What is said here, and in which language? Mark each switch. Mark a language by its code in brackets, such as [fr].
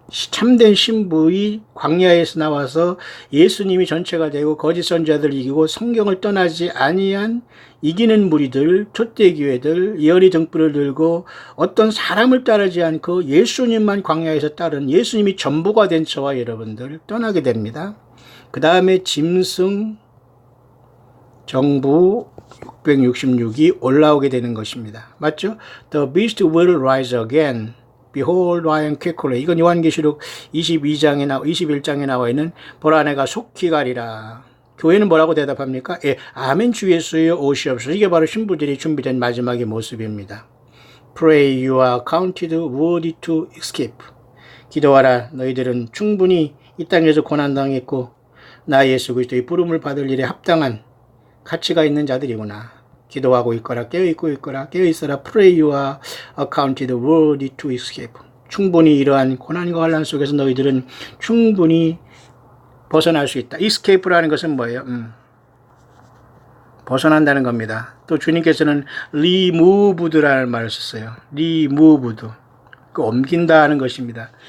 [ko] 참된 신부의 광야에서 나와서 예수님이 전체가 되고 거짓 선자들 이기고 성경을 떠나지 아니한 이기는 무리들, 촛대교회들, 이어리 등불을 들고 어떤 사람을 따르지 않고 예수님만 광야에서 따른 예수님이 전부가 된 저와 여러분들 떠나게 됩니다. 그 다음에 짐승 정부 666이 올라오게 되는 것입니다. 맞죠? [en] The beast will rise again. Behold, I am quickly. [ko] 이건 요한계시록 21장에 나와 있는 보라 내가 속히 가리라. 교회는 뭐라고 대답합니까? 아멘 주 예수여 오시옵소서. 이게 바로 신부들이 준비된 마지막의 모습입니다. [en] Pray you are counted worthy to escape. [ko] 기도하라. 너희들은 충분히 이 땅에서 고난당했고 나 예수 그리스도의 부름을 받을 일에 합당한 가치가 있는 자들이구나. 기도하고 있거라 깨어있고 있거라 깨어있어라. [en] Pray you are accounted worthy to escape. [ko] 충분히 이러한 고난과 환난 속에서 너희들은 충분히 벗어날 수 있다. escape라는 것은 뭐예요? 벗어난다는 겁니다. 또 주님께서는 removed라는 말을 썼어요. removed. 옮긴다 하는 것입니다.